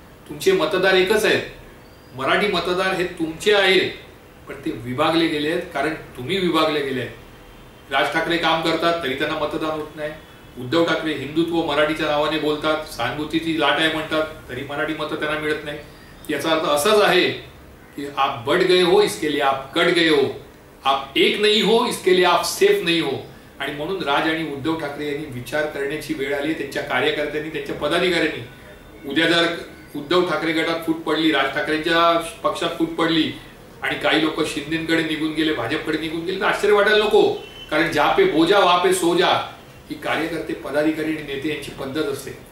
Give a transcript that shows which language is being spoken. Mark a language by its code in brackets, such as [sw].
[mr] तुमचे मतदार एकच आहेत, मराठी मतदार हे तुमचे आहेत, पण ते विभागले गेले आहेत कारण तुम्ही विभागले गेले आहेत. राज ठाकरे काम करतात तरी त्यांना मतदान होत नाही. उद्धव ठाकरे हिंदुत्व मराठीच्या नावाने बोलतात, सहानुभूतीची लाट आहे म्हणतात, तरी मराठी मतं त्यांना मिळत नाही. याचा अर्थ असाच आहे की [hi] आप बढ़ गए हो इसके लिए आप कट गए हो, आप एक नहीं हो इसके लिए आप सेफ नहीं हो. [mr] आणि म्हणून राज आणि उद्धव ठाकरे यांनी विचार करण्याची वेळ आली. त्यांच्या कार्यकर्त्यांनी, त्यांच्या पदाधिकाऱ्यांनी. उद्या जर उद्धव ठाकरे गटात फूट पडली, राज ठाकरेंच्या पक्षात फूट पडली आणि काही लोक शिंदेकडे निघून गेले, भाजपकडे निघून गेले तर आश्चर्य वाटायला नको. कारण [hi] जहाँ पे बोजा वहां पे सोजा [mr] ही कार्यकर्ते, पदाधिकारी आणि नेते यांची पद्धत असते.